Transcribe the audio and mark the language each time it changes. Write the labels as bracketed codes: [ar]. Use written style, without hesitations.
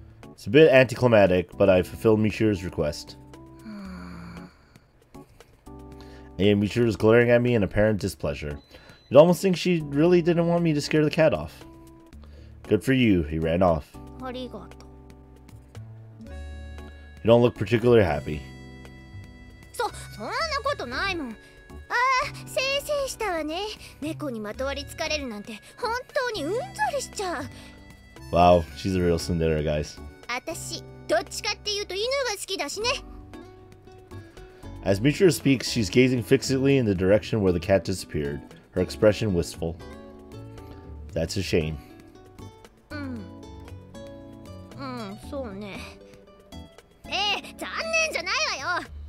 [en] It's a bit anticlimactic, but I fulfilled Michiru's request. And Michiru is glaring at me in apparent displeasure. You'd almost think she really didn't want me to scare the cat off. Good for you, he ran off. [ja] ありがとう。 [en] You don't look particularly happy. [ja] そんなことないもん。ああ、せいせいしたわね。猫にまとわりつかれるなんて本当にうんざりしちゃう。 [en] Wow, she's a real tsundere, guys. [ja] 私、どっちかっていうと犬が好きだしね。 [en] As Michiru speaks, she's gazing fixedly in the direction where the cat disappeared, her expression wistful. That's a shame. [ja] そうね。残念じゃないわよ。